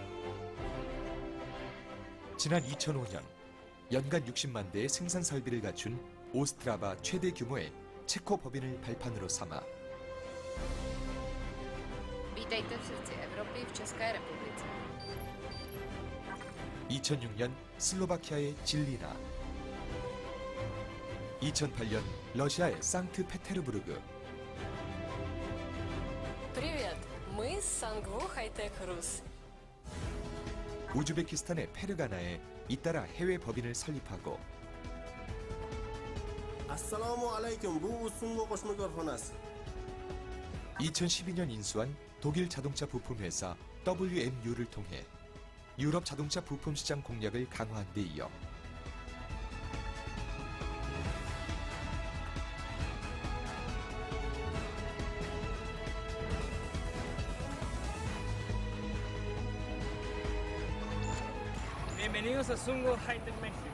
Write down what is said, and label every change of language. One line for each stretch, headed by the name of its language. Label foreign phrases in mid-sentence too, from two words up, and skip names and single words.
Korean: 지난 2005년 연간 60만 대의 생산 설비를 갖춘 오스트라바 최대 규모의 체코 법인을 발판으로 삼아
Czech: Vítejte v srdci Evropy v České republice.
Korean: 2006년 슬로바키아의 질리나, 2008년 러시아의 상트페테르부르크,
Russian: Привет, мы Sangwoo High-Tech Rus.
Korean: 우즈베키스탄의 페르가나에 잇따라 해외 법인을 설립하고
Uzbek: assalomu alaykum. Bu Sungo qo'shma korxonasi.
Korean: 2012년 인수한 독일 자동차 부품 회사 WMU를 통해 유럽 자동차 부품 시장 공략을 강화한 데 이어
Spanish: Bienvenidos a Sungo High-Tech México.